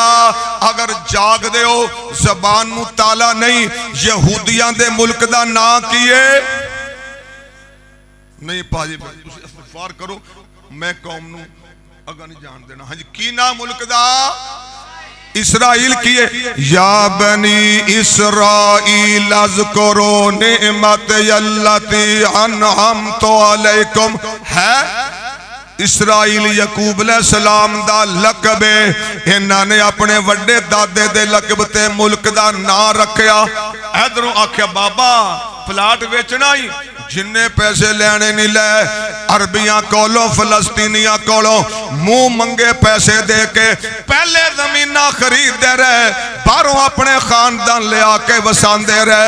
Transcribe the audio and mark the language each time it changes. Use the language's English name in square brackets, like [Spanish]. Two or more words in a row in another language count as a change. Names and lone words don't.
[Punjabi] ਅਗਰ ਜਾਗਦੇ ਹੋ ਜ਼ਬਾਨ ਨੂੰ ਤਾਲਾ ਨਹੀਂ, ਯਹੂਦੀਆਂ ਦੇ ਮੁਲਕ ਦਾ ਨਾਮ ਕੀ ਹੈ? ਨਹੀਂ ਪਾਜੀ ਤੁਸੀਂ ਇਸਤਗ਼ਫ਼ਾਰ ਕਰੋ, ਮੈਂ ਕੌਮ ਨੂੰ ਅੱਗਾ ਨਹੀਂ ਜਾਣ ਦੇਣਾ। ਹਾਂ ਜੀ, ਕੀ ਨਾਮ ਮੁਲਕ ਦਾ? ਇਸਰਾਈਲ ਕੀ ਹੈ। [Arabic] يا بني إسرائيل اذكروا نعمتي التي أنعمت عليكم है। [Punjabi] ਇਸਰਾਈਲ ਯਾਕੂਬ ਅਲੈਹਿੱਸਲਾਮ ਦਾ ਲਕਬ ਹੈ। ਇਨ੍ਹਾਂ ਨੇ ਅਪਣੇ ਵੱਡੇ ਦਾਦੇ ਦੇ ਲਕਬ ਤੇ ਮੁਲਕ ਦਾ ਨਾਮ ਰੱਖਿਆ। ਇੱਧਰੋਂ ਆਖਿਆ ਬਾਬਾ ਪਲਾਟ ਵੇਚਣਾ ਹੀ, ਜਿੰਨੇ ਪੈਸੇ ਲੈਣੇ ਨਹੀਂ ਲੈ। ਅਰਬੀਆਂ ਕੋਲੋਂ ਫ਼ਲਸਤੀਨੀਆਂ ਕੋਲੋਂ ਮੂੰਹ ਮੰਗੇ ਪੈਸੇ ਦੇ ਕੇ ਪਹਿਲੇ ਜ਼ਮੀਨਾਂ ਖ਼ਰੀਦਤੇ ਰਹੇ, ਬਾਹਰੋਂ ਅਪਣੇ ਖ਼ਾਨਦਾਨ ਲਿਆ ਕੇ ਵਸਾਂਦੇ ਰਹੇ।